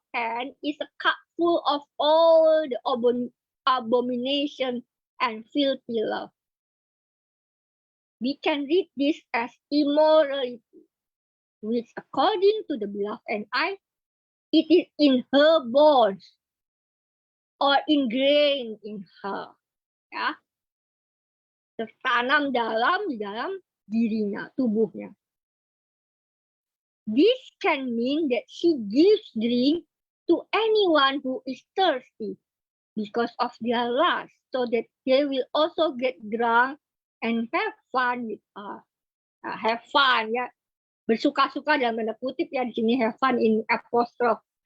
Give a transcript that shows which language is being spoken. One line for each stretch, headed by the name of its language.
English: hand is a cup full of all the abomination and filthy love. We can read this as immorality, which according to the beloved and I, it is in her bones or ingrained in her.
Indonesian: Ya, tertanam di dalam dirinya, tubuhnya.
English: This can mean that she gives drink to anyone who is thirsty because of their lust, so that they will also get drunk and have fun with her. Have fun,
Indonesian: ya. Bersuka-suka dalam tanda kutip ya, di sini
English: have fun in apostrophe.